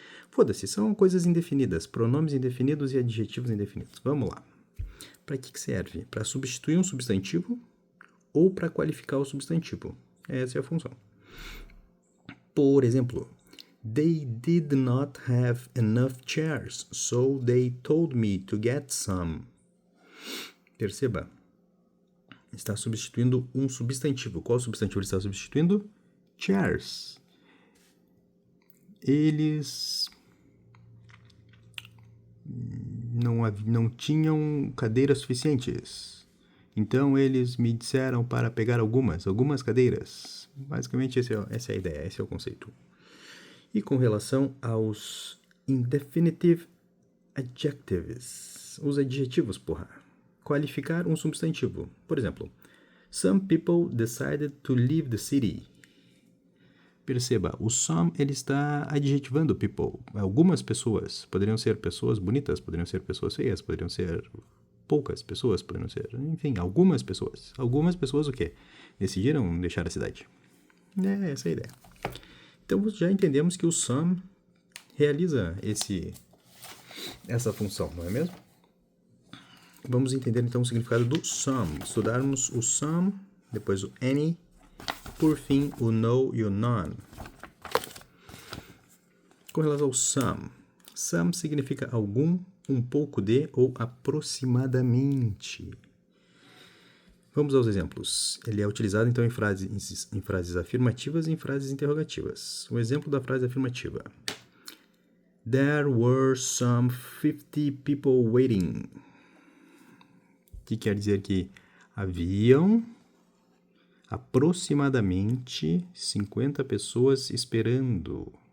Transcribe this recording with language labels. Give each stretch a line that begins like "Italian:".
Portuguese: Foda-se, são coisas indefinidas, pronomes indefinidos e adjetivos indefinidos. Vamos lá. Para que serve? Para substituir um substantivo ou para qualificar o substantivo. Essa é a função. Por exemplo,
English: they did not have enough chairs, so they told me to get some.
Portuguese: Perceba, está substituindo um substantivo. Qual substantivo ele está substituindo? Chairs. Eles não tinham cadeiras suficientes. Então, eles me disseram para pegar algumas cadeiras. Basicamente, essa é a ideia, esse é o conceito. E com relação aos indefinitive adjectives, os adjetivos, qualificar um substantivo.
English: Por exemplo, some people decided to leave the city.
Portuguese: Perceba, o some ele está adjetivando people. Algumas pessoas poderiam ser pessoas bonitas, poderiam ser pessoas feias, poderiam ser poucas pessoas, poderiam ser, enfim, algumas pessoas. Algumas pessoas o quê? Decidiram deixar a cidade. Essa é a ideia. Então, já entendemos que o some realiza essa função, não é mesmo? Vamos entender, então, o significado do some. Estudarmos o some, depois o any, por fim, o no e o none. Com relação ao some significa algum, um pouco de ou aproximadamente. Vamos aos exemplos. Ele é utilizado, então, em frases afirmativas e em frases interrogativas. O exemplo da frase afirmativa.
English: There were some 50 people waiting.
Portuguese: Que quer dizer que haviam aproximadamente 50 pessoas esperando.